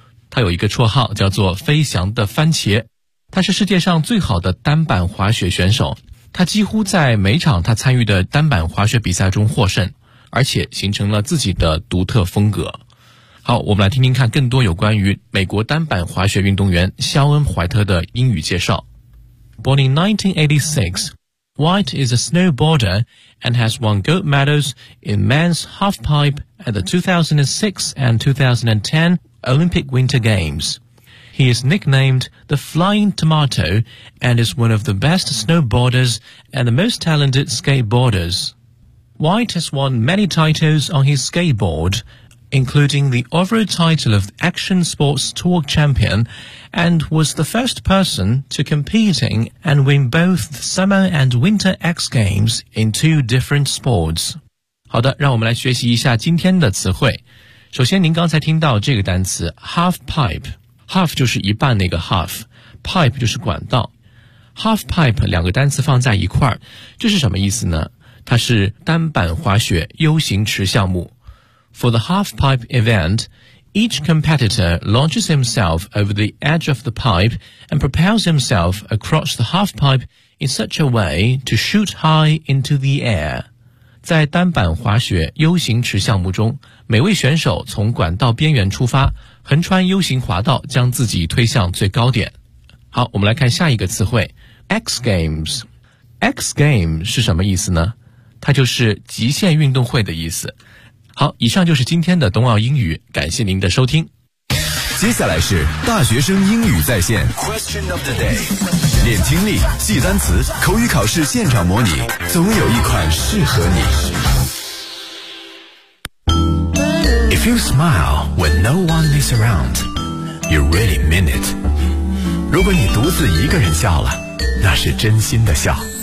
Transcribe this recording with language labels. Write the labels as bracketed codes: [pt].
[zh] 他有一个绰号叫做飞翔的番茄，他是世界上最好的单板滑雪选手，他几乎在每场他参与的单板滑雪比赛中获胜，而且形成了自己的独特风格。好，我们来听听看更多有关于美国单板滑雪运动员肖恩·怀特的英语介绍。 [en] Born in 1986, White is a snowboarder and has won gold medals in men's halfpipe at the 2006 and 2010 Olympic Winter Games. He is nicknamed the Flying Tomato and is one of the best snowboarders and the most talented skateboarders. White has won many titles on his skateboard, including the overall title of Action Sports Tour Champion, and was the first person to compete in and win both the Summer and Winter X Games in two different sports. [zh] 好的，让我们来学习一下今天的词汇。首先，您刚才听到这个单词 half pipe。Half 就是一半那个 half， pipe 就是管道。 Half pipe 两个单词放在一块儿，这是什么意思呢？它是单板滑雪 U 型池项目。 [en] For the half pipe event, each competitor launches himself over the edge of the pipe and propels himself across the half pipe in such a way to shoot high into the air. [zh] 在单板滑雪 U 型池项目中，每位选手从管道边缘出发，横穿 U 型滑道，将自己推向最高点。好，我们来看下一个词汇 X Games。X Game 是什么意思呢？它就是极限运动会的意思。好，以上就是今天的冬奥英语，感谢您的收听。接下来是大学生英语在线 [en] Question of the day， [zh] 练听力，记单词，口语考试现场模拟，总有一款适合你。 [en] If you smile when no one is around, you really mean it. [zh] 如果你独自一个人笑了，那是真心的笑。